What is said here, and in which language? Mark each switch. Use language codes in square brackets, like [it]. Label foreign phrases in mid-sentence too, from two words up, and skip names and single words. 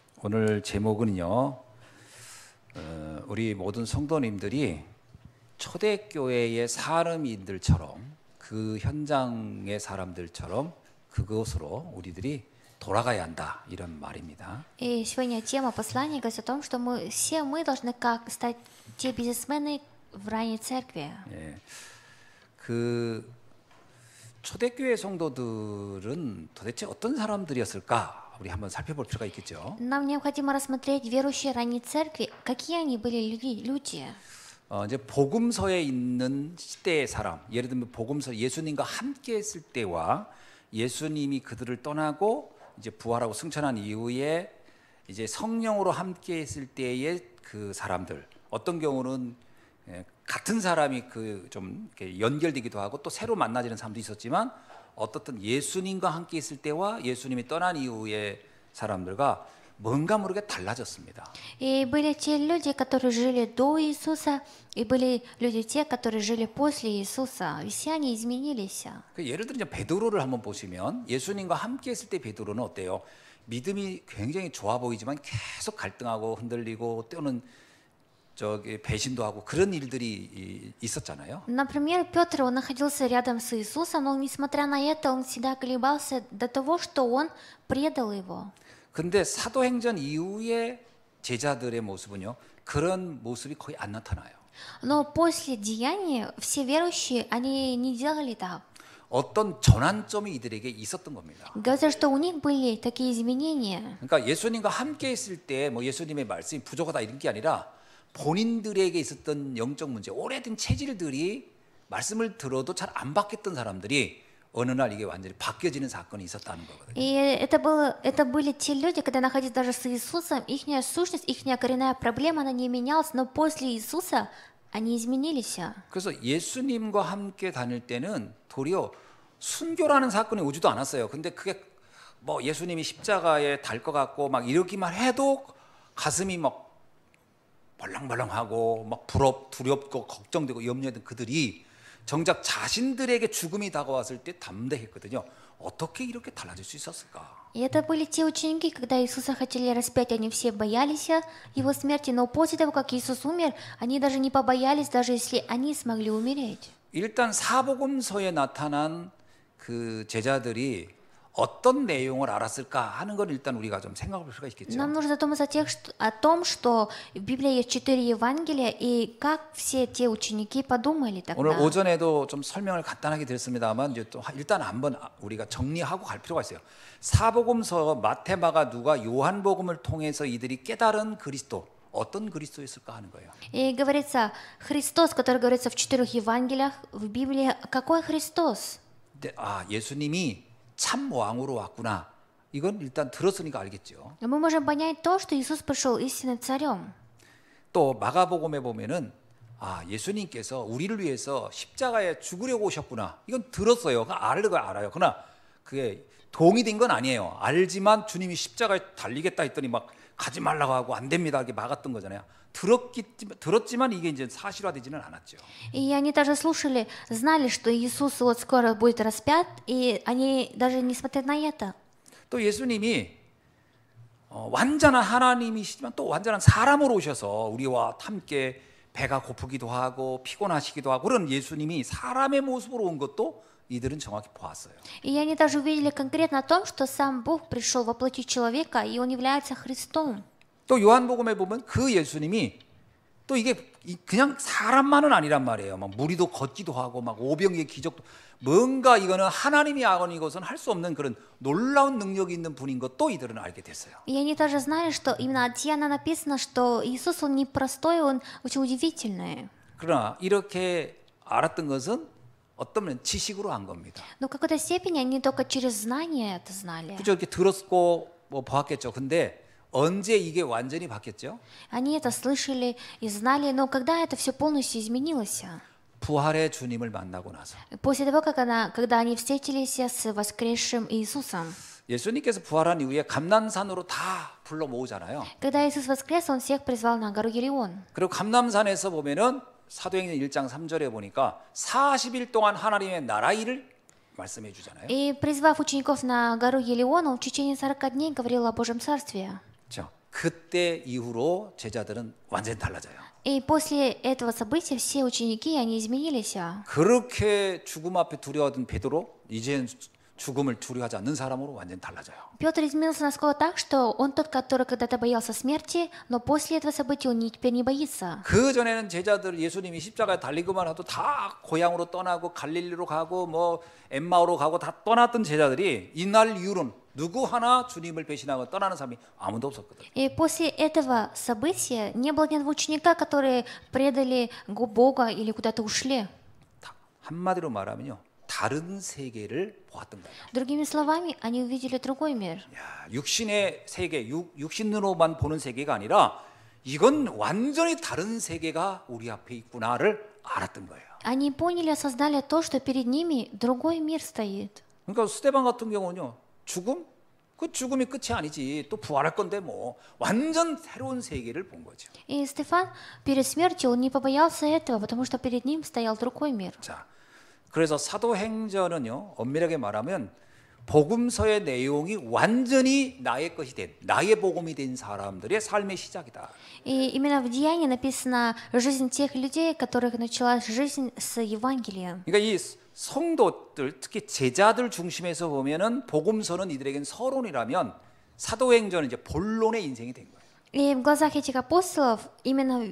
[ko] 오늘 제목은요, 우리 모든 성도님들이 초대교회의 사람인들처럼 그 현장의 사람들처럼 그곳으로 우리들이 돌아가야 한다 이런 말입니다. [ru] И сегодня тема послания говорит о том, что все мы должны как стать те бизнесмены в ранней церкви. [ko] 예, 그 초대교회 성도들은 도대체 어떤 사람들이었을까? 우리 한번 살펴볼 필요가 있겠죠. [ru] Нам необходимо рассмотреть верующие ранней церкви, какие они были люди. [ko] 이제 복음서에 있는 시대의 사람, 예를 들면 복음서 예수님과 함께 했을 때와 예수님이 그들을 떠나고 이제 부활하고 승천한 이후에 이제 성령으로 함께 했을 때의 그 사람들, 어떤 경우는 같은 사람이 그 좀 연결되기도 하고 또 새로 만나지는 사람도 있었지만 어떻든 예수님과 함께 있을 때와 예수님이 떠난 이후의 사람들과 뭔가 모르게 달라졌습니다. [ru] И были те люди, которые жили до Иисуса, и были люди те, которые жили после Иисуса. И все они изменились. [ko] 예를 들어 베드로를 한번 보시면 예수님과 함께 했을 때 베드로는 어때요? 믿음이 굉장히 좋아 보이지만 계속 갈등하고 흔들리고 때로는 저기 배신도 하고 그런 일들이 있었잖아요. [ru] Например, Петр, он находился рядом с Иисусом, но несмотря на это, он всегда колебался до того, что он предал его. [ko] 근데 사도행전 이후에 제자들의 모습은요, 그런 모습이 거의 안 나타나요. [ru] Но после деяния все верующие, они не делали так. [ko] 어떤 전환점이 이들에게 있었던 겁니다. [ru] Говорится, что у них были такие изменения. [ko] 그러니까 예수님과 함께 있을 때 뭐 예수님의 말씀이 부족하다 이런 게 아니라 본인들에게 있었던 영적 문제, 오래된 체질들이 말씀을 들어도 잘 안 바뀌었던 사람들이 어느 날 이게 완전히 바뀌어지는 사건이 있었다는 거거든요. [ru] И это были те люди, когда находились даже с Иисусом, ихняя сущность, ихняя коренная проблема, она не менялась, но после Иисуса они изменились. [ko] 그래서 예수님과 함께 다닐 때는 도리어 순교라는 사건이 오지도 않았어요. 근데 그게 뭐 예수님이 십자가에 달 것 같고 막 이러기만 해도 가슴이 막 벌렁벌렁하고 막 두렵고 걱정되고 염려했던 그들이 정작 자신들에게 죽음이 다가왔을 때 담대했거든요. 어떻게 이렇게 달라질 수 있었을까? [ru] И это были те ученики, когда Иисуса хотели распять, они все боялись его смерти, но после того, как Иисус умер, они даже не побоялись, даже если они смогли умереть. [ko] 일단 사복음서에 나타난 그 제자들이 어떤 내용을 알았을까 하는 걸 일단 우리가 좀 생각해 볼 필요가 있겠죠. [ru] Нам нужно задуматься о том, что в Библии есть 4 Евангелия, и как все те ученики подумали [ko] 오늘 [ru] тогда. [ko] 오전에도 좀 설명을 간단하게 드렸습니다만 이제 또 일단 한번 우리가 정리하고 갈 필요가 있어요. 사복음서 마태, 마가, 누가, 요한복음을 통해서 이들이 깨달은 그리스도 어떤 그리스도였을까 하는 거예요. [ru] И говорится, Христос, который говорится в 4 Евангелиях, в Библии, какой Христос? [ko] 근데 예수님이 참 왕으로 왔구나. 이건 일단 들었으니까 알겠죠. [ru] Мы можем понять то, что Иисус пришел истинным царем. [ko] 또 마가복음에 보면은 예수님께서 우리를 위해서 십자가에 죽으려고 오셨구나. 이건 들었어요. 알아요. 그러나 그게 동의된 건 아니에요. 알지만 주님이 십자가에 달리겠다 했더니 막 가지 말라고 하고 안 됩니다. 이렇게 막았던 거잖아요. 들었지만 이게 이제 사실화되지는 않았죠. [ru] И они даже слушали, знали, что Иисус вот скоро будет распят, и они даже не смотрели на это. [ko] 또 예수님이 완전한 하나님이시지만 또 완전한 사람으로 오셔서 우리와 함께 배가 고프기도 하고 피곤하시기도 하고 그런 예수님이 사람의 모습으로 온 것도 이들은 정확히 보았어요. [ru] И они даже увидели конкретно о том, что сам Бог пришел во плоти человека, и Он является Христом. [ko] 또 요한복음에 보면 그 예수님이 또 이게 그냥 사람만은 아니란 말이에요. 막 무리도 걷기도 하고 막 오병이의 기적도 뭔가 이거는 하나님이 아건 이것은 할 수 없는 그런 놀라운 능력이 있는 분인 것도 이들은 알게 됐어요. [ru] И они даже знали, что именно от Иоанна написано, что Иисус, Он не простой, Он очень удивительный. [ko] 그러나 이렇게 알았던 것은 어떤 면은 지식으로 한 겁니다. [ru] Но в какой-то степени они только через знание это знали. [ko] 그저 이렇게 들었고 뭐 보았겠죠. 근데 언제 이게 완전히 바뀌었죠? [ru] Они это слышали и знали, но когда это все полностью изменилось? [ko] 부활의 주님을 만나고 나서. [ru] После того, когда они встретились с воскресшим Иисусом. [ko] 예수님께서 부활한 이후에 감람산으로 다 불러 모으잖아요. [ru] Когда Иисус воскрес, Он всех призвал на гору Елеон. [ko] 그리고 감람산에서 보면은 사도행전 1장 3절에 보니까 40일 동안 하나님의 나라 일을 말씀해 주잖아요. [ru] И призвав учеников на гору Елеон, Он в течение 40 дней говорил о Божьем Царстве. [ko] 그렇죠. 그때 이후로 제자들은 완전히 달라져요. [ru] И после этого события все ученики, они изменились. [ko] 그렇게 죽음 앞에 두려워하던 베드로 이제는 죽음을 두려워하지 않는 사람으로 완전히 달라져요. [ru] Петр изменился насколько так, что он тот, который когда-то боялся смерти, но после этого события он теперь не боится. [ko] 그 전에는 제자들 예수님이 십자가에 달리고만 해도 다 고향으로 떠나고 갈릴리로 가고 뭐 엠마오로 가고 다 떠났던 제자들이 이날 이후로는 누구 하나 주님을 배신하고 떠나는 사람이 아무도 없었거든. [ru] И после этого события не было ни одного ученика, которые предали Бога или куда-то ушли. [ko] 한마디로 말하면요, 다른 세계를 보았던 거예요. [ru] Другими словами, они увидели другой мир. [ko] 야, 육신의 세계, 육신으로만 보는 세계가 아니라 이건 완전히 다른 세계가 우리 앞에 있구나를 알았던 거예요. [ru] Они поняли, осознали то, что перед ними другой мир стоит. [ko] 그러니까 스데반 같은 경우는요, 죽음? 그 죽음이 끝이 아니지. 또 부활할 건데 뭐 완전 새로운 세계를 본 거죠. [ru] И Стефан перед смертью он не побоялся этого, потому что перед ним стоял другой мир. [ko] 자, 그래서 사도행전은요, 엄밀하게 말하면 복음서의 내용이 완전히 나의 것이 된, 나의 복음이 된 사람들의 삶의 시작이다. [ru] И именно в Деянии написана жизнь тех людей, которых началась жизнь с Евангелием. [ko] 그러니까 이 성도들, 특히 제자들 중심에서 보면은 복음서는 이들에겐 서론이라면 사도행전은 이제 본론의 인생이 된 거예요. [ru] И в глазах этих апостолов именно